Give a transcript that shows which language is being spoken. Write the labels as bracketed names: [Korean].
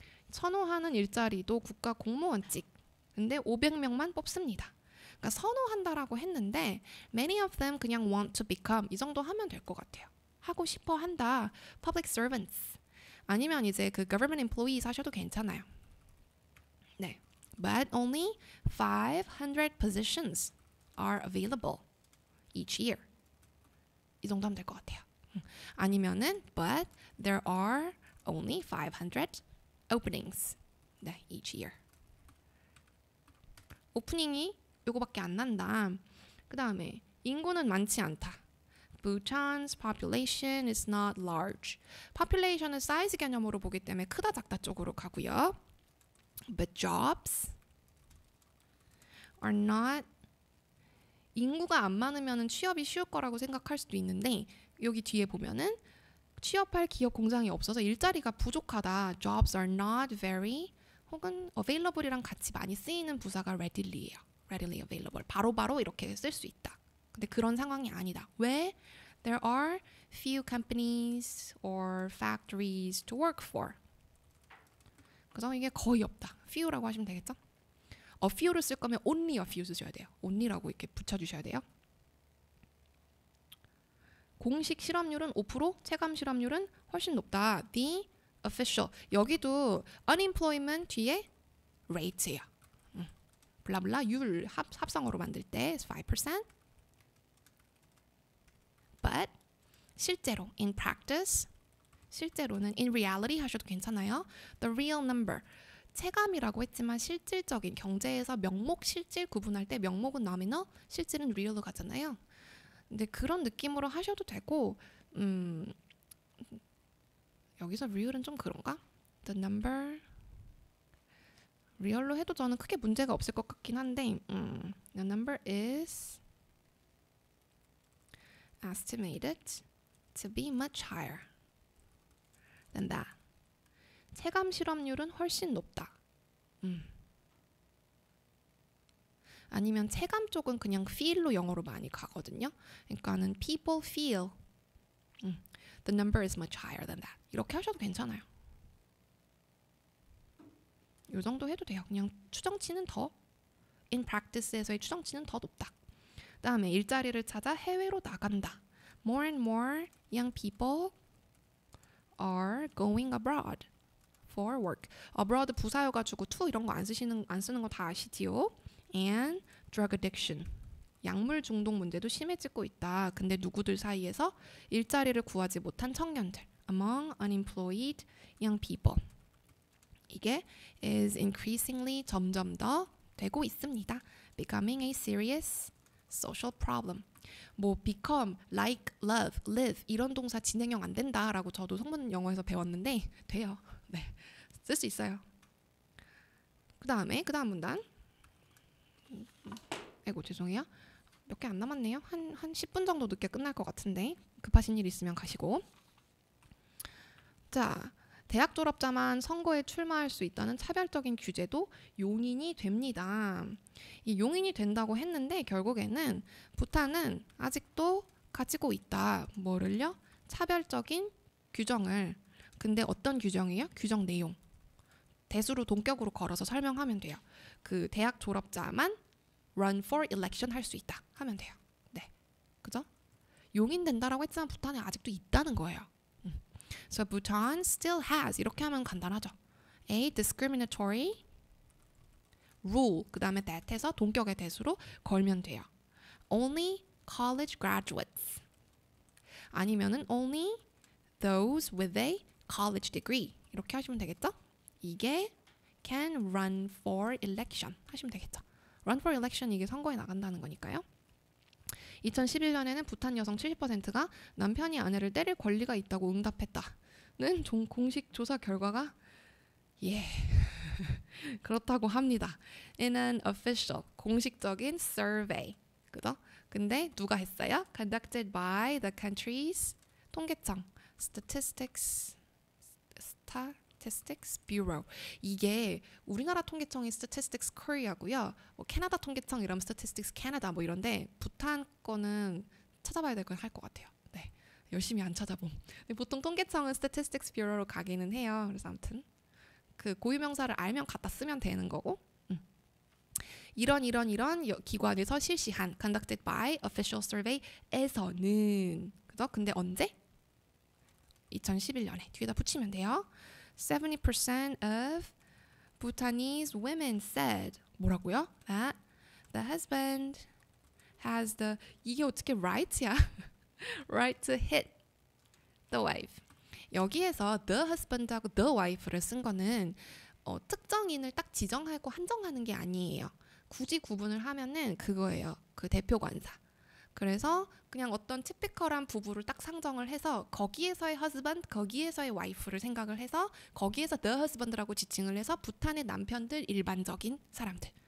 [Korean] 선호하는 일자리도 국가 공무원직. 근데 500명만 뽑습니다. 그러니까 선호한다라고 했는데 [English] many of them [Korean] 그냥 [English] want to become [Korean] 이 정도 하면 될 것 같아요. 하고 싶어 한다. [English] public servants. [Korean] 아니면 이제 그 [English] government employees [Korean] 하셔도 괜찮아요. 네. [English] But only 500 positions are available each year. [Korean] 이 정도 하면 될 것 같아요. 아니면은 [English] but there are only 500 openings [Korean] 네, [English] each year. [Korean] 오프닝이 요거밖에 안 난다. 그 다음에 인구는 많지 않다. [English] Bhutan's population is not large. [Korean] population은 사이즈 개념으로 보기 때문에 크다 작다 쪽으로 가고요. [English] But jobs are not. [Korean] 인구가 안 많으면 취업이 쉬울 거라고 생각할 수도 있는데 여기 뒤에 보면은 취업할 기업 공장이 없어서 일자리가 부족하다. [English] Jobs are not very [Korean] 혹은 available이랑 같이 많이 쓰이는 부사가 readily예요. [English] readily available. [Korean] 바로바로 이렇게 쓸 수 있다. 근데 그런 상황이 아니다. 왜? [English] There are few companies or factories to work for. [Korean] 그래서 이게 거의 없다. few라고 하시면 되겠죠? a few를 쓸 거면 only a few 쓰셔야 돼요. only라고 이렇게 붙여주셔야 돼요. 공식 실업률은 5%, 체감 실업률은 훨씬 높다. [English] The official. [Korean] 여기도 unemployment 뒤에 rate예요. 블라블라 율 합성어로 만들 때 5%. But 실제로 [English] in practice [Korean] 실제로는 [English] in reality [Korean] 하셔도 괜찮아요. [English] The real number. [Korean] 체감이라고 했지만 실질적인 경제에서 명목 실질 구분할 때 명목은 nominal, 실질은 real로 가잖아요. 근데 그런 느낌으로 하셔도 되고 여기서 real은 좀 그런가? [English] The number [Korean] real로 해도 저는 크게 문제가 없을 것 같긴 한데 [English] the number is estimated to be much higher than that. [Korean] 체감 실업률은 훨씬 높다. 아니면 체감 쪽은 그냥 feel로 영어로 많이 가거든요. 그러니까는 [English] people feel the number is much higher than that. [Korean] 이렇게 하셔도 괜찮아요. 이 정도 해도 돼요. 그냥 추정치는 더 [English] in practice [Korean] 에서의 추정치는 더 높다. 다음에 일자리를 찾아 해외로 나간다. [English] More and more young people are going abroad for work. [Korean] abroad 부사여가지고 to 이런 거 안 쓰는 거 다 아시지요? [English] And drug addiction. [Korean] 약물 중독 문제도 심해지고 있다. 근데 누구들 사이에서 일자리를 구하지 못한 청년들. [English] Among unemployed young people. [Korean] 이게 [English] is increasingly [Korean] 점점 더 되고 있습니다. [English] Becoming a serious social problem. [Korean] 뭐 become, like, love, live 이런 동사 진행형 안 된다라고 저도 성문 영어에서 배웠는데 돼요. 네, 쓸 수 있어요. 그 다음 문단. 아이고 죄송해요. 몇 개 안 남았네요. 한 10분 정도 늦게 끝날 것 같은데 급하신 일 있으면 가시고. 자, 대학 졸업자만 선거에 출마할 수 있다는 차별적인 규제도 용인이 됩니다. 이 용인이 된다고 했는데 결국에는 부탄은 아직도 가지고 있다. 뭐를요? 차별적인 규정을. 근데 어떤 규정이에요? 규정 내용. 대수로 동격으로 걸어서 설명하면 돼요. 그 대학 졸업자만 [English] run for election [Korean] 할 수 있다 하면 돼요. 네, 그죠? 용인된다라고 했지만 부탄에 아직도 있다는 거예요. [English] So Bhutan still has [Korean] 이렇게 하면 간단하죠. [English] A discriminatory rule [Korean] 그 다음에 that 해서 동격의 대수로 걸면 돼요. [English] Only college graduates [Korean] 아니면은 [English] only those with a college degree [Korean] 이렇게 하시면 되겠죠? 이게 [English] can run for election [Korean] 하시면 되겠죠. [English] run for election [Korean] 이게 선거에 나간다는 거니까요. 2011년에는 부탄 여성 70%가 남편이 아내를 때릴 권리가 있다고 응답했다는 공식 조사 결과가 그렇다고 합니다. [English] In an official [Korean] 공식적인 [English] survey. [Korean] 그죠? 근데 누가 했어요? [English] Conducted by the country's [Korean] 통계청 [English] Statistics Bureau. [Korean] 이게 우리나라 통계청이 Statistics Korea고요. 뭐 캐나다 통계청 이러면 Statistics Canada 뭐 이런데 부탄 거는 찾아봐야 될 건 할 것 같아요. 네, 열심히 안 찾아봄. 근데 보통 통계청은 Statistics Bureau로 가기는 해요. 그래서 아무튼 그 고유명사를 알면 갖다 쓰면 되는 거고. 이런 기관에서 실시한 [English] Conducted by Official Survey [Korean] 에서는 그죠? 근데 언제? 2011년에 뒤에다 붙이면 돼요. [English] 70% of Bhutanese women said [Korean] 뭐라고요? [English] That the husband has the [Korean] 이게 어떻게 [English] right야? right to hit the wife. [Korean] 여기에서 the husband하고 the wife를 쓴 거는 특정인을 딱 지정하고 한정하는 게 아니에요. 굳이 구분을 하면은 그거예요. 그 대표관사. 그래서 그냥 어떤 티피컬한 부부를 딱 상정을 해서 거기에서의 husband, 거기에서의 wife를 생각을 해서 거기에서 the husband라고 지칭을 해서 부탄의 남편들 일반적인 사람들.